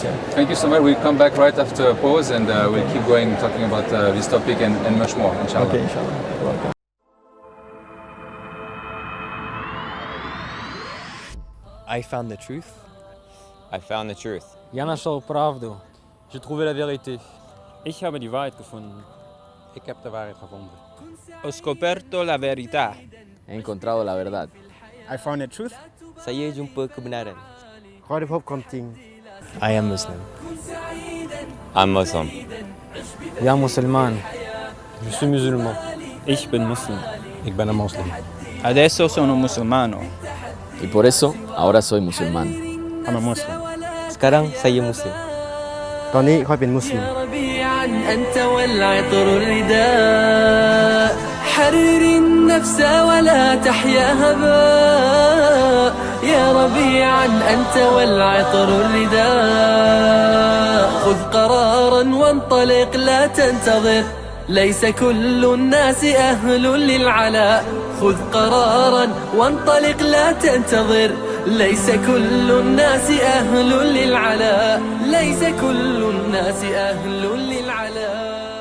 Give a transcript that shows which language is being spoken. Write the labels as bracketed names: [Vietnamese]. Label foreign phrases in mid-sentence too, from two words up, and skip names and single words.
[English] Thank you so much. We'll come back right after a pause, and we'll keep going talking about this topic and much more, inshallah. Okay, inshallah. Welcome. I found the truth. I found the truth. [Russian] Я нашел правду. [French] J'ai trouvé la vérité. [German] Ich habe die Wahrheit gefunden. [Dutch] Ik heb de waarheid gevonden. [Italian] Ho scoperto la verità. [Spanish] He encontrado la verdad. [English] I found the truth. [Malay] Saya jumpa kebenaran. [English] I am Muslim. I'm Muslim. [Russian] Я мусульман. [French] Je suis musulman. [German] Ich bin Muslim. [Dutch] Ik ben een moslim. [Italian] Adesso sono musulmano. [Spanish] Y por eso, ahora soy musulmán. [English] I'm a Muslim. [Malay] Sekarang saya muslim. [Thai] ตอนนี้ค่อยเป็นมุสลิม [Arabic] أنت والعطر الرداء حرر النفس ولا تحيا هباء يا ربيعا أنت والعطر الرداء خذ قرارا وانطلق لا تنتظر ليس كل الناس أهل للعلاء خذ قرارا وانطلق لا تنتظر ليس كل الناس أهل للعلاء ليس كل الناس أهل للعلاء